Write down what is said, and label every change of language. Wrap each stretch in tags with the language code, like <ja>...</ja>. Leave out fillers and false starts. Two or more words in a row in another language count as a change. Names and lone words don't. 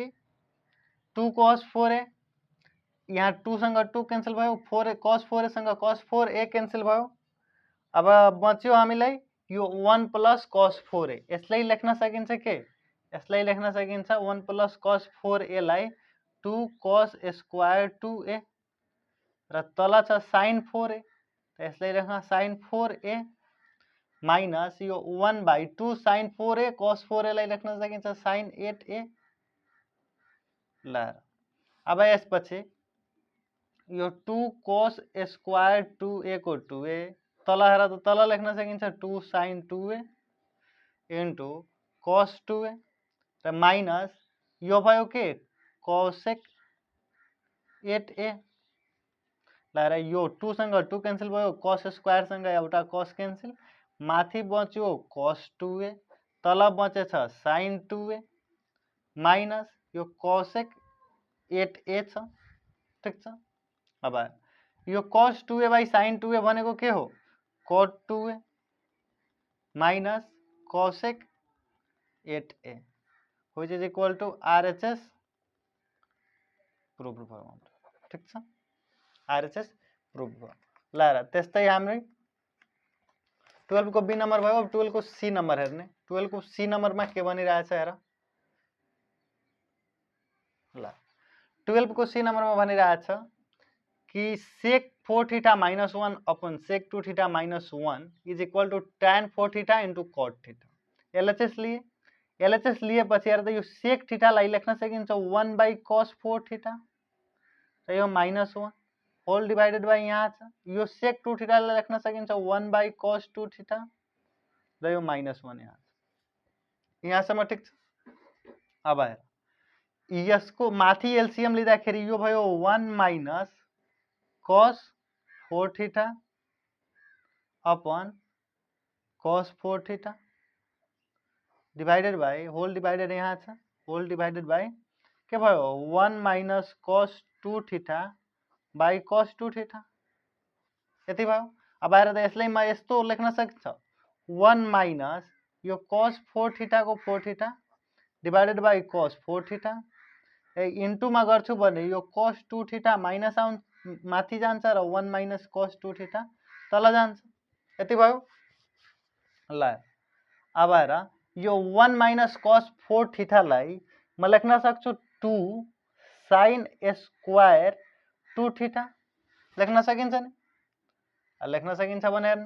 <ne>2 cos 4a यहाँ 2 सँग 2 क्यान्सल भयो 4a cos 4a सँग cos 4a क्यान्सल भयो अब बच्यो हामीलाई यो</ne> <en>1 plus cos 4a</en> <ne>यसलाई लेख्न सकिन्छ के यसलाई लेख्न सकिन्छ</ne> <en>1 plus cos 4a</en> <ne>लाई</ne> <en>2 cos square 2a</en> <ne>र तल छ sin 4a यसलाई लेख्न</ne> <en>sin 4a minus</en> <ne>यो</ne> <en>1 by 2 sin 4a cos 4a</en> <ne>लाई लेख्न सकिन्छ sin 8a ल अब यसपछि यो</ne> <en>2 cos square 2a</en> <ne>को 2a तल हेर त तल लेख्न सकिन्छ</ne> <en>2 sin 2a into cos 2a</en> <ne>र माइनस यो भयो के cosec 8a ल र यो 2 सँग 2 क्यान्सल भयो</ne> <en>cos square</en> <ne>सँग एउटा</ne> <en>cos cancel</en> <ne>माथि बच्यो cos 2a तल बचेछ</ne> <en>sin 2a minus</en> <ne>यो cosec 8a छ ठीक छ अब यो cos 2a बाई sin 2a भनेको के हो</ne> <en>cot 2a minus cosec 8a which is equal to RHS</en> <ne>प्रुभ भयो ठीक छ RHS प्रुभ भयो ल र त्यस्तै हामीले 12 को बी नंबर भयो अब 12 को सी नंबर हेर्ने 12 को सी नंबरमा के भनिरहेछ हेर ल 12 को सी नंबरमा भनिरहेछ कि</ne> <en>sec 4 theta minus 1 upon sec 2 theta minus 1 is equal to tan 4 theta into cot theta</en> <ne>LHS लिएपछि हेर त यो</ne> <en>sec theta</en> <ne>लाई लेख्न सकिन्छ</ne> <en>1 by cos 4 theta</en> <ne>र यो -1</ne> <en>whole divided by</en> <ne>यहाँ छ यो</ne> <en>sec 2 theta</en> <ne>लाई लेख्न सकिन्छ</ne> <en>1 by cos 2 theta</en> <ne>र यो -1 यहाँ छ यहाँसम्म ठीक छ अब हेर यसको माथि एलसीएम लिँदाखेरि यो भयो</ne> <en>1 minus cos 4 theta upon cos 4 theta divided by whole divided</en> <ne>यहाँ छ</ne> <en>whole divided by</en> <ne>के भयो</ne> <en>1 minus cos 2 theta by cos 2</en> <ne>थीटा यति भयो अब आएर त यसलाई म यस्तो लेख्न सक्छ 1 माइनस यो</ne> <en>cos 4 theta</en> <ne>को</ne> <en>4 theta divided by cos 4 theta into</en> <ne>मा गर्छु भने यो</ne> <en>cos 2 theta minus</en> <ne>माथि जान्छ र</ne> <en>1 minus cos 2 theta</en> <ne>तल जान्छ यति भयो ल अब हेर यो</ne> <en>1 minus cos 4 theta</en> <ne>लाई म लेख्न सक्छु</ne> <en>2 sin square 2 theta</en> <ne>लेख्न सकिन्छ नि, लेख्न सकिन्छ भने हेर्नु।</ne>